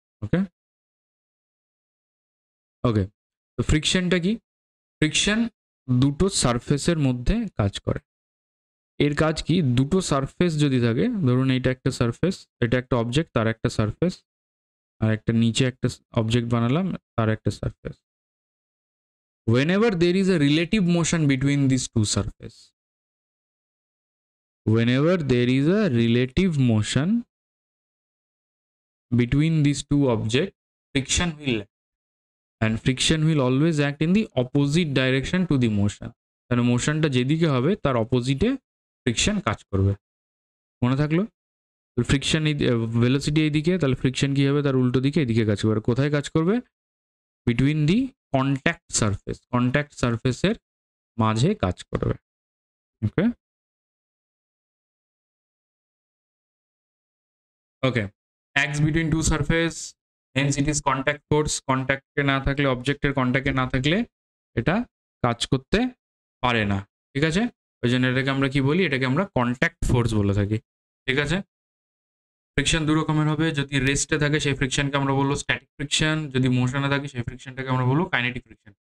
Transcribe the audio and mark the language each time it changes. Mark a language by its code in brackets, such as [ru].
[bn] ওকে ওকে, তো ফ্রিকশনটা কি? ফ্রিকশন দুটো সারফেসের মধ্যে কাজ করে। এর কাজ কি? দুটো সারফেস যদি থাকে, ধরুন এটা একটা সারফেস, এটা একটা অবজেক্ট, তার একটা সারফেস, আর একটা নিচে একটা অবজেক্ট বানালাম, তার একটা surface. [en] Whenever there is a relative motion between these two surfaces, whenever there is a relative motion between these two objects, friction will act, and friction will always act in the opposite direction to the motion. [bn] তাহলে মোশনটা যেদিকে হবে তার অপোজিটে friction কাজ করবে। মনে থাকলো? Friction velocity এইদিকে, তাহলে ফ্রিকশন কি হবে, তার উল্টো দিকে এদিকে কাজ করবে। কোথায় কাজ করবে? [en] between the contact surface, [bn] contact সারফেসের মাঝে কাজ করবে। [en] Okay okay, acts between two surface, hence it is contact force. [bn] কন্ট্যাক্টে না থাকলে, অবজেক্টের কন্ট্যাক্টে না থাকলে এটা কাজ করতে পারে না। ঠিক আছে, ওই জন্য এটাকে আমরা কি বলি, এটাকে আমরা কন্ট্যাক্ট ফোর্স বলে থাকি। ঠিক আছে, ফ্রিকশন দু রকমের হবে, যদি রেস্টে থাকে সেই ফ্রিকশনকে আমরা বলবো স্ট্যাটিক ফ্রিকশন, যদি মোশনে থাকে সেই ফ্রিকশনটাকে আমরা বলবো কাইনেটিক ফ্রিকশন।